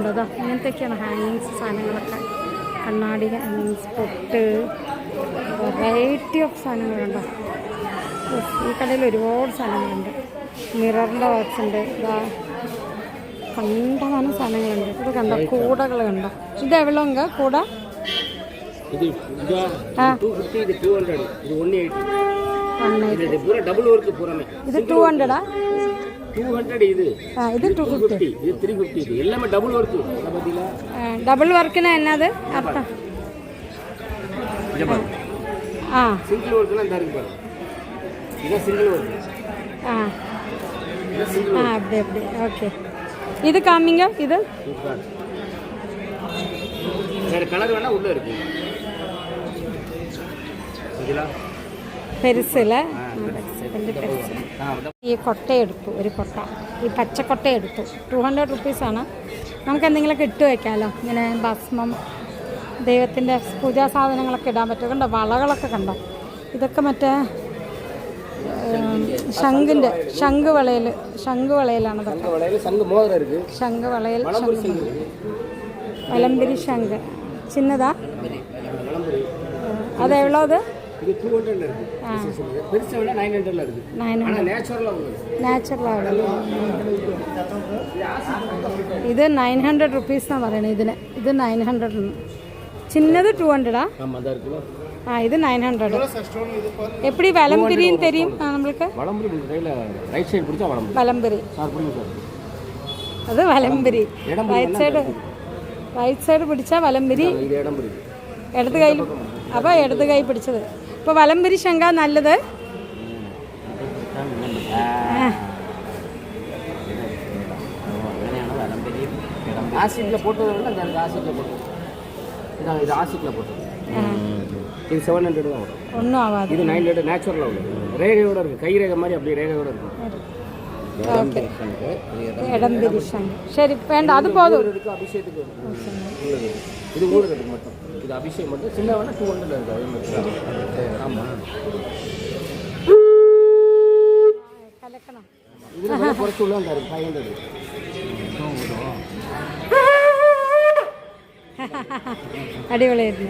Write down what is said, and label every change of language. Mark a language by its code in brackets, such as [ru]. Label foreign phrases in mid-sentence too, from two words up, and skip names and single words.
[ml] അതാ ഇങ്ങനത്തെയൊക്കെയാണ് ഹാങ്ങിങ്സ് സാധനങ്ങളൊക്കെ. കണ്ണാടി പൊട്ട് [en] variety of [ml] സാധനങ്ങളുണ്ടോ. ഈ കടയിൽ ഒരുപാട് സാധനങ്ങളുണ്ട്. മിററിൻ്റെ വർക്ക്സ് ഉണ്ട്. ഇതാ കണ്ടമാനം സാധനങ്ങളുണ്ട്. ഇത് കണ്ടോ, കൂടകൾ കണ്ടോ. [ta] இது எவ்வளவுங்க கூடை? இது இதா 250 இது 200 இது 180 இது பூரா [en] double work [ta] பூராமே இது 200 ஆ 200 இது இது 250 இது 350 இது எல்லாமே [en] double work [ta] அத பத்தில டபுள் வர்க்னா என்னது அர்த்தம்? ஜமா சிங்கிள் வர்க்னா இந்த இருக்கு பாரு. இது [en] single work [ta] இது சிங்கிள் அப்படி ஓகே. இது காமிங்க. இது வேற கலர் வேணா உள்ள இருக்கு. [ml] പെരുസില് ഈ കൊട്ടയെടുത്തു, ഒരു കൊട്ട, ഈ പച്ചക്കൊട്ടയെടുത്തു. 200 റുപ്പീസാണ്. നമുക്ക് എന്തെങ്കിലുമൊക്കെ ഇട്ട് വയ്ക്കാമല്ലോ. ഇങ്ങനെ ഭസ്മം, ദൈവത്തിൻ്റെ പൂജാ സാധനങ്ങളൊക്കെ ഇടാൻ പറ്റും. കണ്ടോ, വളകളൊക്കെ കണ്ടോ. ഇതൊക്കെ മറ്റേ ശംഖ് വളയിലാണ് ഇതൊക്കെ. ശംഖ് വളയിൽ വലംപിരി ശംഖ് ചിന്നതാ. [ta] அது எவ்வளோ? அது இது 200ல இருக்கு. பெருசா விட 900ல இருக்கு. ஆனா நேச்சுரலா உள்ளது. [ml] ഇത് 900 റുപ്പീസ് എന്നാ പറയണേ ഇതിന്. ഇത് 900. ചിന്നത് 200 ആ? [ta] ஆமா அதா இருக்குல. இது 900. எப்படி வலம்பிரின்னு தெரியும் நம்மளுக்கு? வலம்பிரி கையில [en] right side [ta] பிடிச்சா வலம்பிரி. வலம்பிரி சார் புரியுது சார். அது வலம்பிரி. [en] right side [ml] പിടിച്ചാൽ വലംപിരി. ഇത് ഇടംപിരി. ഇടത് കൈയിൽ. അപ്പോൾ ഇടത് കൈ പിടിച്ചത്. ഇപ്പോൾ വലംപിരി ശങ്ക നല്ലത്. [ta] ஆசிட்ல போட்டது விட அந்த ஆசிட்ல போட்டது இதான். இது ஆசிட்ல போட்டது. இது 700 தான் வரும். ஒன்றும் ஆகாது. இது 900 நேச்சுரலா உள்ளது. ரேகையோட இருக்கு. கை ரேகை மாதிரி அப்படியே ரேகையோட இருக்கு. [ml] ഓക്കെ. ഇടംപിരി ശങ്ക. ശരി, വേണ്ട, അത് പോതും. [ta] அபிஷேகத்துக்கு உள்ளது. இது ஊருக்கு மட்டும். இது அபிஷேகம் மட்டும். சின்ன வேணா 200ல இருக்கு. அதே மாதிரி. ஆமா. [ml] കലക്കണം. [ta] இதுல விலை குறைச்சு உள்ள அந்த 500. [ml] അടിപൊളിയായിരുന്നു.